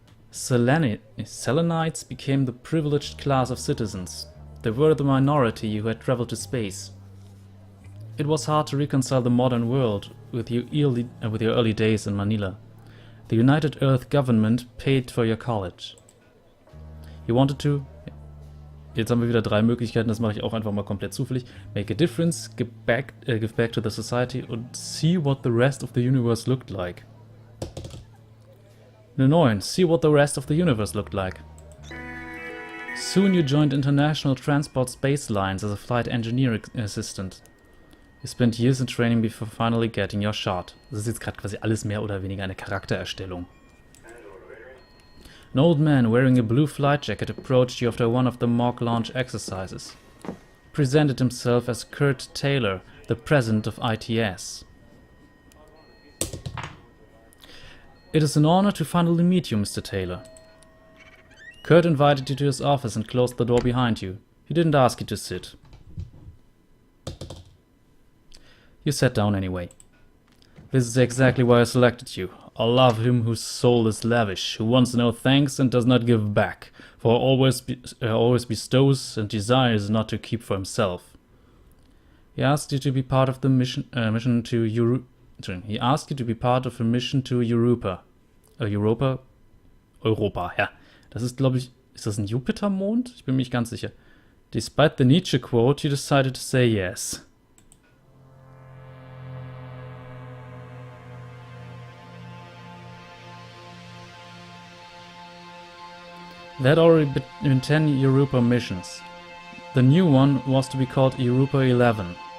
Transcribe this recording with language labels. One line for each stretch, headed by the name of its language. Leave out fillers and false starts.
English: Selenites became the privileged class of citizens. They were the minority who had traveled to space. It was hard to reconcile the modern world with your early days in Manila. The United Earth government paid for your college. You wanted to...
German: Jetzt haben wir wieder 3 Möglichkeiten, das mache ich auch einfach mal komplett zufällig.
English: Make a difference, give back to the society
German: und
English: see what the rest of the universe looked like.
German: Eine 9.
English: See what the rest of the universe looked like. Soon you joined International Transport Space Lines as a flight engineer assistant. You spent years in training before finally getting your shot.
German: Das ist jetzt gerade quasi alles mehr oder weniger eine Charaktererstellung.
English: An old man wearing a blue flight jacket approached you after one of the mock launch exercises. He presented himself as Kurt Taylor, the president of ITS. It is an honor to finally meet you, Mr. Taylor. Kurt invited you to his office and closed the door behind you. He didn't ask you to sit. You sat down anyway. This is exactly why I selected you. I love him whose soul is lavish, who wants no thanks and does not give back, for always bestows and desires not to keep for himself. He asked you to be part of the mission to Europa. He asked you to be part of a mission to Europa.
German: Europa, ja. Das ist, glaube ich, ist das ein Jupitermond? Ich bin mir nicht ganz sicher.
English: Despite the Nietzsche quote, you decided to say yes. There had already been 10 Europa missions. The new one was to be called Europa 11.